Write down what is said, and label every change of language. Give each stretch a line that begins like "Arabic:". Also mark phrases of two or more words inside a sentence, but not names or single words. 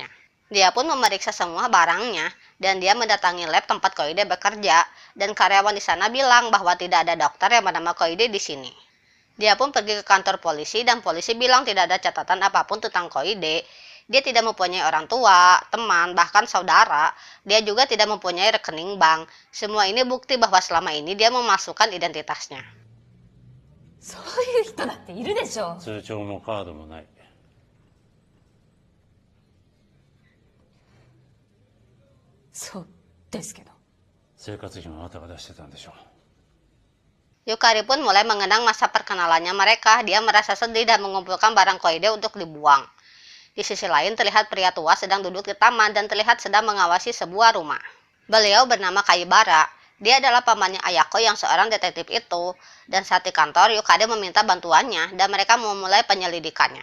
Indonesian: Dia pun memeriksa semua barangnya dan dia mendatangi lab tempat Koide bekerja dan karyawan di sana bilang bahwa tidak ada dokter yang bernama Koide di sini. Dia pun pergi ke kantor polisi dan polisi bilang tidak ada catatan apapun tentang Koide. Dia tidak mempunyai orang tua, teman, bahkan saudara. Dia juga tidak mempunyai rekening bank. Semua ini bukti bahwa selama ini dia memasukkan identitasnya.
Japanese: そういう人だっているでしょ。通帳もカードもない。そうですけど。生活費もあなたが出してたんでしょう。
Indonesian: Yukari pun mulai mengenang masa perkenalannya mereka. Dia merasa sedih dan mengumpulkan barang Koide untuk dibuang. Di sisi lain terlihat pria tua sedang duduk di taman dan terlihat sedang mengawasi sebuah rumah. Beliau bernama Kaibara. Dia adalah pamannya Ayako yang seorang detektif itu. Dan saat di kantor, Yukari meminta bantuannya dan mereka memulai penyelidikannya.